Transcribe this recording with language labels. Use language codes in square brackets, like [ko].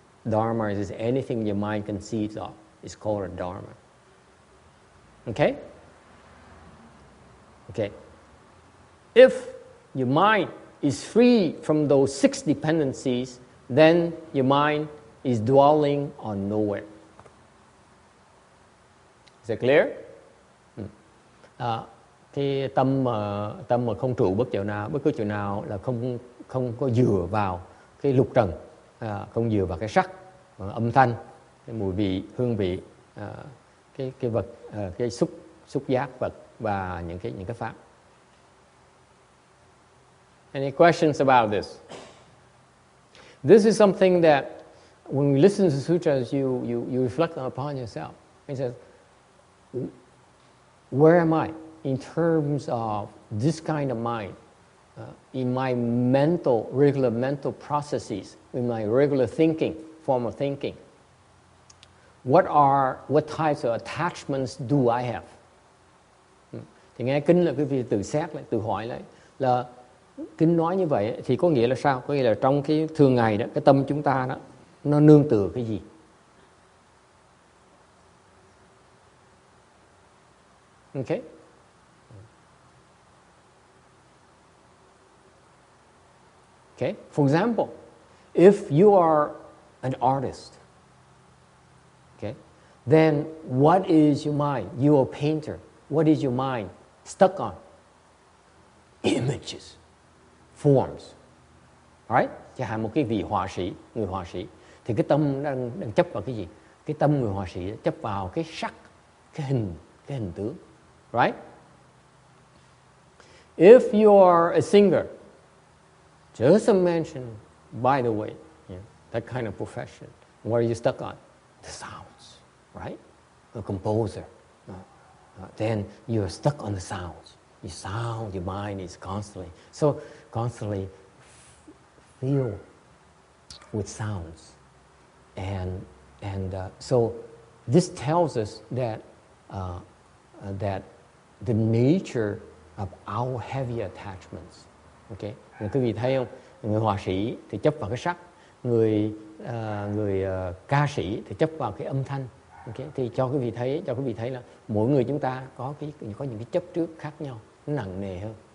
[en] Dharma is anything your mind conceives of. It's called a dharma. Okay? Okay. If your mind is free from those 6 dependencies, then your mind is dwelling on nowhere. Is that clear? [vi] Cái tâm mà không trụ bất cứ chỗ nào là không có dựa vào cái lục trần, không dựa vào cái sắc, âm thanh, cái mùi vị, hương vị, cái vật, cái xúc giác vật và những cái pháp. [en] Any questions about this? This is something that when we listen to sutras, you reflect upon yourself. It says, where am I in terms of this kind of mind, in my regular mental processes, in my regular thinking, form of thinking? What types of attachments do I have? [vi] Thì nghe kinh là quý vị tự xét lại, tự hỏi lại là kinh nói như vậy thì có nghĩa là sao? Có nghĩa là trong cái thường ngày đó, cái tâm chúng ta đó, nó nương tựa cái gì? [en] Okay? Okay? For example, if you are an artist, okay, then what is your mind? You are a painter. What is your mind stuck on? Images, forms. Right? [vi] Chẳng hạn một cái vị họa sĩ, người họa sĩ, thì cái tâm đang chấp vào cái gì? Cái tâm người họa sĩ chấp vào cái sắc, cái hình tướng. [en] Right? If you are a singer, just mention, by the way, that kind of profession, what are you stuck on? The sounds, right? A composer. Then you're stuck on the sounds. Your mind is constantly filled with sounds. And so this tells us that the nature of our heavy attachments. [vi] Okay? Quý vị thấy không? Người họa sĩ thì chấp vào cái sắc, người ca sĩ thì chấp vào cái âm thanh. Okay? Thì cho quý vị thấy là mỗi người chúng ta có những cái chấp trước khác nhau, nó nặng nề hơn.